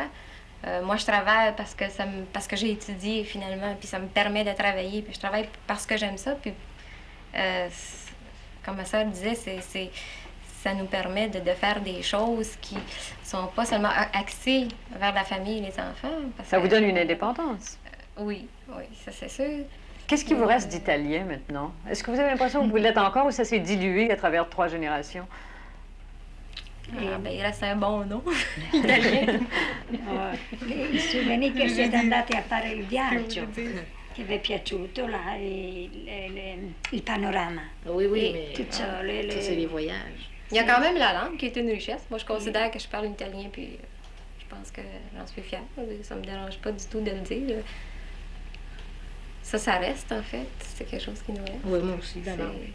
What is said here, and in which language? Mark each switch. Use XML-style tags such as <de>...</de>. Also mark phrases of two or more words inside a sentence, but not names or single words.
<fr>Moi, je travaille parce que j'ai étudié finalement, puis ça me permet de travailler, puis je travaille parce que j'aime ça, puis comme ma soeur disait, ça nous permet de faire des choses qui sont pas seulement axées vers la famille et les enfants. Ça vous donne une indépendance? Oui, ça c'est sûr. Qu'est-ce qui vous reste d'italien maintenant? Est-ce que vous avez l'impression que vous l'êtes encore ou ça s'est dilué à travers 3 générations? Il reste un bon nom italien.</fr> <it>I souvenir che siete andati a fare il viaggio, che vi è piaciuto là, il panorama.</it> <fr>Oui, Et mais tout ça, ça, c'est les voyages. Il y a quand même la langue qui est une richesse. Moi, je considère que je parle italien, puis je pense que j'en suis fière. Ça me dérange pas du tout de le dire. Ça reste, en fait. C'est quelque chose qui nous reste. Oui, moi aussi, d'abord.</fr>